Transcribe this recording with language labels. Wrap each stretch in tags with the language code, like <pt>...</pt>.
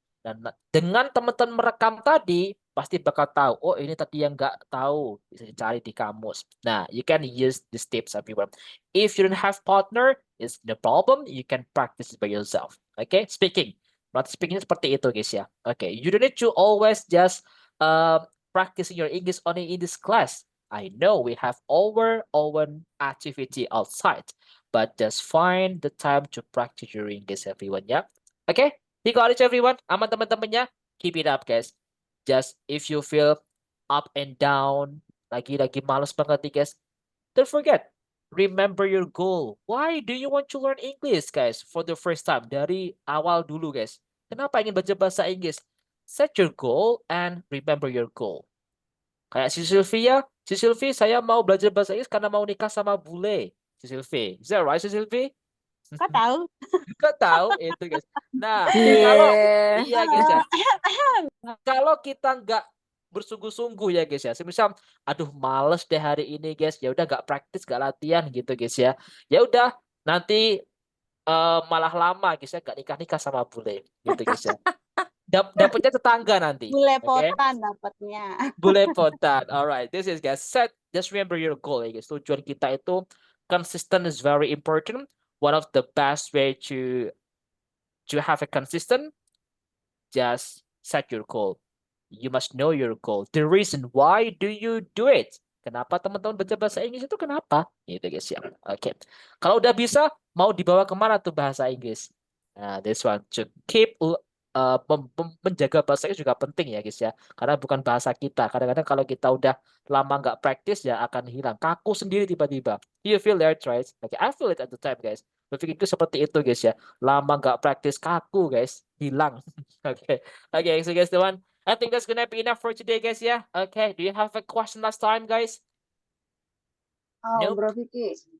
<id>Dan dengan teman-teman merekam tadi, pasti bakal tahu, oh ini tadi yang nggak tahu, bisa dicari di kamus.</id> <en>Nah, you can use these tips everyone. If you don't have partner, it's no problem, you can practice it by yourself. Okay, speaking.</en> <id>Berarti speaking seperti itu guys ya.</id> <en>Okay, you don't need to always just practicing your English only in this class. I know we have our own activity outside, but just find the time to practice your English, everyone. Yeah. Okay. You got it, everyone.</en> <id>Aman teman-temannya.</id> <en>Keep it up, guys. Just if you feel up and down,</en> <id>lagi malas banget nih,</id> <en>guys. Don't forget, remember your goal. Why do you want to learn English, guys? For the first time,</en> <id>dari awal dulu,</id> <en>guys.</en> <id>Kenapa ingin belajar bahasa Inggris?</id> <en>Set your goal and remember your goal.</en> <id>Kayak si Sylvie, saya mau belajar bahasa Inggris karena mau nikah sama bule.</id> <en>Si Sylvie, is that right, si Sylvie?</en> <id>Kok tahu? Kok tahu itu, guys? Nah, iya guys ya. Kalau kita nggak bersungguh-sungguh ya guys ya, semisal aduh males deh hari ini guys, ya udah nggak praktis, nggak latihan gitu guys ya. Ya udah nanti malah lama guys ya, nggak nikah sama bule gitu guys ya. Dapatnya tetangga nanti. Belepotan dapatnya.</id> <en>Belepotan. Alright, this is guys. Just remember your goal ya guys.</en> <id>Tujuan kita itu</id> <en>consistent is very important. One of the best way to have a consistent, just set your goal. You must know your goal. The reason why do you do it?</en> <id>Kenapa teman-teman belajar bahasa Inggris itu kenapa? Gitu guys ya. Oke. Kalau udah bisa, mau dibawa kemana tuh bahasa Inggris? Nah,</id> <en>this one to keep</en> <id>menjaga bahasa Inggris juga penting ya guys ya. Karena bukan bahasa kita. Kadang-kadang kalau kita udah lama nggak praktis ya akan hilang. Kaku sendiri tiba-tiba.</id> <en>You feel that, right? Okay, I feel it at the time guys.</en> <id>Berpikirku seperti itu guys ya. Lama nggak praktis kaku guys. Hilang. Okay.</id> <en>Okay, so guys the one. I think that's gonna be enough for today guys ya. Okay, do you have a question last time guys? Oh, Bro Vicky,</en>